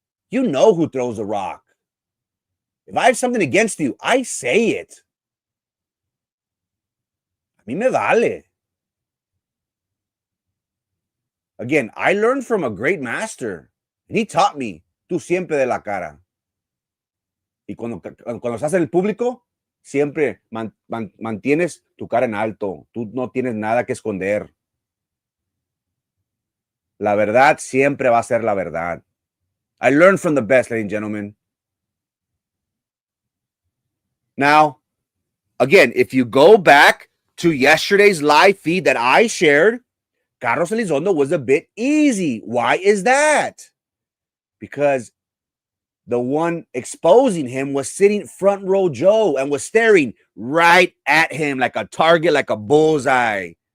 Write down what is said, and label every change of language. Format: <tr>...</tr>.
<en>You know who throws a rock. If I have something against you, I say it.</en> <es>A mí me vale.</es> <en>Again, I learned from a great master. And he taught me,</en> <es>tú siempre de la cara. Y cuando estás en el público, siempre mantienes tu cara en alto. Tú no tienes nada que esconder. La verdad siempre va a ser la verdad.</es> <en>I learned from the best, ladies and gentlemen. Now, again, if you go back to yesterday's live feed that I shared, Carlos Elizondo was a bit easy. Why is that? Because the one exposing him was sitting front row Joe and was staring right at him like a target, like a bullseye.</en>